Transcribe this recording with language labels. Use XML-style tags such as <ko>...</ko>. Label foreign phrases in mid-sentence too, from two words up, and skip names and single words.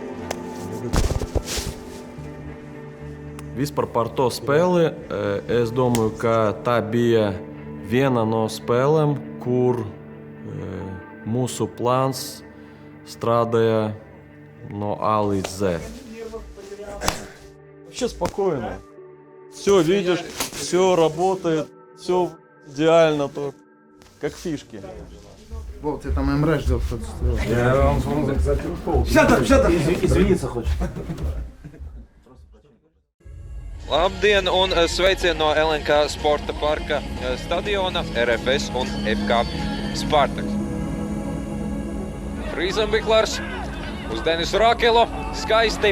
<lv>Vispār par to spēli, es domāju, ka tā bija viena no spēlēm, kur mūsu plāns strādāja no А līdz З.</lv> <ru>Вообще спокойно. Все видишь, все работает, все идеально, то как фишки. Вот, я там МР ждал, кто-то строил. Я вам кстати, Извиниться хочет.</ru> <lv>Labdien un sveicieni no LNK Sporta parka stadiona, RFS un FK Spartaks. Frīzenbiklers uz Denisu Rakelu, skaisti.</lv>